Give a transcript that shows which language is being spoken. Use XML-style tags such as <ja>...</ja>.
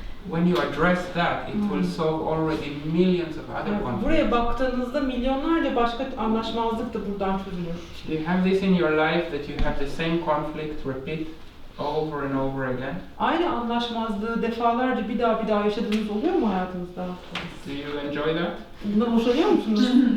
<en>When you address that, it will solve already millions of other conflicts.</en> <tr>Buraya baktığınızda milyonlarca başka anlaşmazlık da buradan çözülür.</tr> <en>You have this in your life that you have the same conflict repeat over and over again.</en> <tr>Aynı anlaşmazlığı defalarca bir daha yaşadığınız oluyor mu hayatınızda?</tr> <en>Do you enjoy that?</en> <tr>Bundan hoşlanıyor musunuz?</tr>